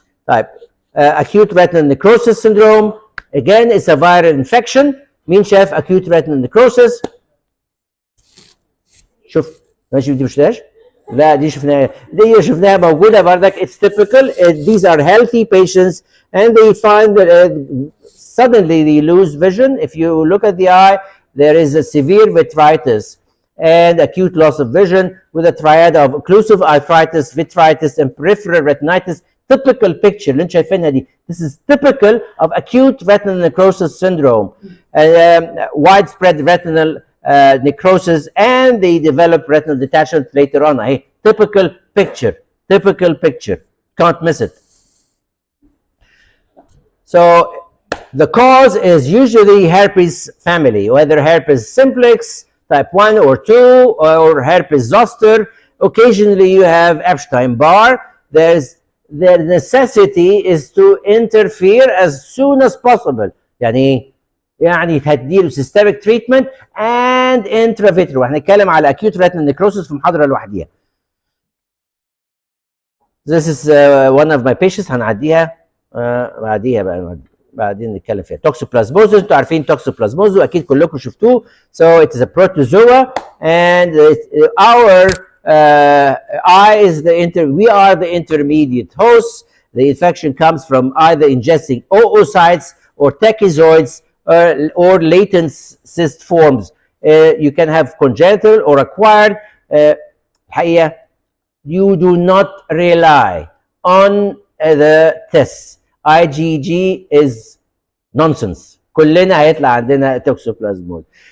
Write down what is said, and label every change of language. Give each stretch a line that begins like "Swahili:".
English: Type acute retinal necrosis syndrome. Again, it's a viral infection.
Arabic: مين شاف acute retinal necrosis؟ شوف ماشي دي مش لا دي شفناها، دي شفناها موجوده بردك.
English: It's typical. These are healthy patients and they find that suddenly they lose vision. If you look at the eye, there is a severe vitritis and acute loss of vision with a triad of occlusive iritis, vitritis, and peripheral retinitis. Typical picture
Arabic: اللي انت شايفينها دي.
English: This is typical of acute retinal necrosis syndrome, widespread retinal necrosis, and they develop retinal detachment later on. Hey, typical picture, typical picture. Can't miss it. So the cause is usually herpes family, whether herpes simplex type 1 or 2 or herpes zoster. Occasionally you have Epstein-Barr. The necessity is to interfere as soon as possible.
Arabic: يعني هتديله
English: systemic treatment and intravitreal.
Arabic: وهنتكلم على acute retinal necrosis في محاضرة لوحديها.
English: This is one of my patients.
Arabic: هنعديها بعديها بقى بعدين نتكلم فيها. توكسوبلازموزس، انتوا عارفين توكسوبلازموزس واكيد كلكم شفتوه.
English: So it is a protozoa and our eye is we are the intermediate host. The infection comes from either ingesting oocytes or tachyzoids or latent cyst forms. You can have congenital or acquired.
Arabic: الحقيقة
English: you do not rely on the tests. IgG is nonsense.
Arabic: كلنا هيطلع عندنا توكسوبلازموز.